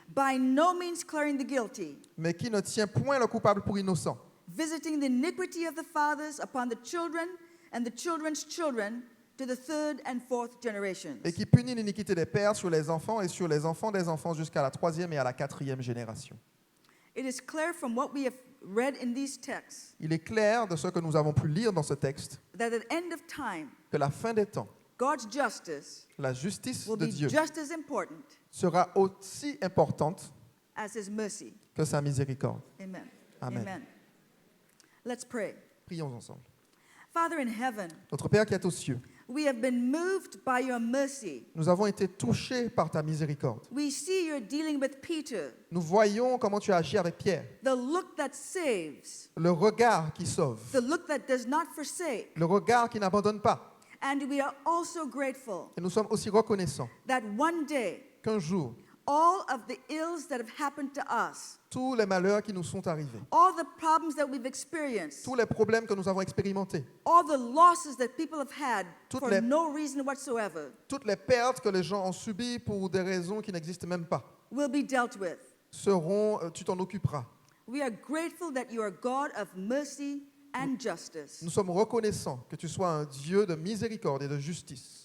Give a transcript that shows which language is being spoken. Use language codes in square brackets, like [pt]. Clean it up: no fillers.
[en] by no means clearing the guilty, [fr] mais qui ne tient point le coupable pour innocent, [en] visiting the iniquity of the fathers upon the children and the children's children to the third and fourth generations. [fr] et qui punit l'iniquité des pères sur les enfants et sur les enfants des enfants jusqu'à la 3e et à la 4e génération. [en] It is clear from what we have read in these texts [fr] Il est clair de ce que nous avons pu lire dans ce texte [en] that at the end of time, [fr] que la fin des temps, [en] God's justice [fr] la justice [en] will [fr] de [en] be [fr] Dieu [en] just as important [fr] sera aussi importante [en] as his mercy. [fr] que sa miséricorde. [en] Amen. [fr] Amen. [en] Let's pray. [fr] Prions ensemble. [en] Father in heaven, [fr] Notre Père qui est aux cieux, [en] we have been moved by your mercy. [fr] nous avons été touchés par ta miséricorde. [en] We see you're dealing with Peter, [fr] Nous voyons comment tu as agi avec Pierre, [en] the look that saves, [fr] le regard qui sauve, [en] the look that does not forsake. [fr] le regard qui n'abandonne pas. [en] And we are also grateful [fr] Et nous sommes aussi reconnaissants [en] that one day, [fr] qu'un jour, [en] all of the ills that have happened to us, [fr] tous les malheurs qui nous sont arrivés, [en] all the problems that we've experienced, [fr] tous les problèmes que nous avons expérimentés, [en] all the losses that people have had [fr] Toutes [en] for [fr] les- [en] no reason whatsoever, [fr] toutes les pertes que les gens ont subies pour des raisons qui n'existent même pas, [en] will be dealt with. [fr] tu t'en occuperas. [en] We are grateful that you are God of mercy and justice. [fr] Nous sommes reconnaissants que tu sois un Dieu de miséricorde et de justice.